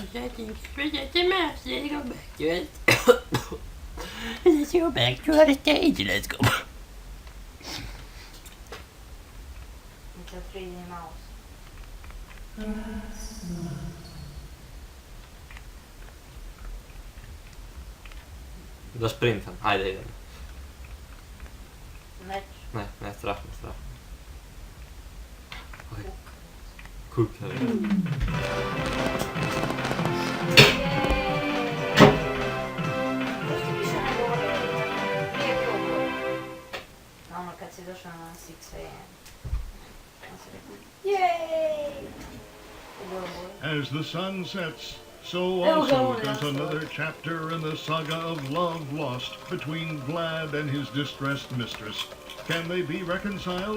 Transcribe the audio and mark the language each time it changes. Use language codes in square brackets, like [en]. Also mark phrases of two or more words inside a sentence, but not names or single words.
[en] I think it's just a mouse. Let's go back to it. Let's go back to our stage. Let's go. It's a 3D mouse. [hr] Da sprintam. Ajde, idemo. Neću. Ne, strah me. Okej. Kukaj. Kad si došao na 6 AM. [en] Yay! As the sun sets, so also does another chapter in the saga of love lost between Vlad and his distressed mistress. Can they be reconciled?